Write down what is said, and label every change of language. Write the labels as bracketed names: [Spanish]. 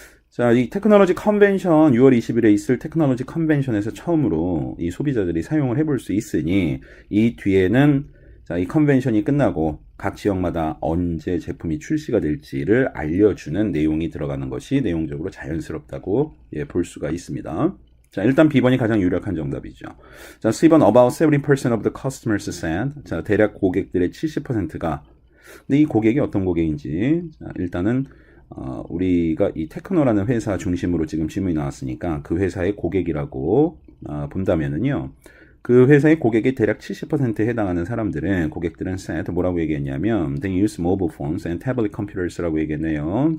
[Korean] 자, 이 테크놀로지 컨벤션 6월 20일에 있을 테크놀로지 컨벤션에서 처음으로 이 소비자들이 사용을 해볼 수 있으니 이 뒤에는 자, 이 컨벤션이 끝나고 각 지역마다 언제 제품이 출시가 될지를 알려주는 내용이 들어가는 것이 내용적으로 자연스럽다고 볼 수가 있습니다. 자, 일단 B번이 가장 유력한 정답이죠. 자, C번 [English] about 70% of the customers said. [Korean] 자, 대략 고객들의 70%가 근데 이 고객이 어떤 고객인지 자, 일단은 우리가 이 테크노라는 회사 중심으로 지금 질문이 나왔으니까 그 회사의 고객이라고 본다면은요. 그 회사의 고객의 대략 70%에 해당하는 사람들은 고객들은 said 뭐라고 얘기했냐면 [English] they use mobile phones and tablet computers [Korean] 라고 얘기했네요.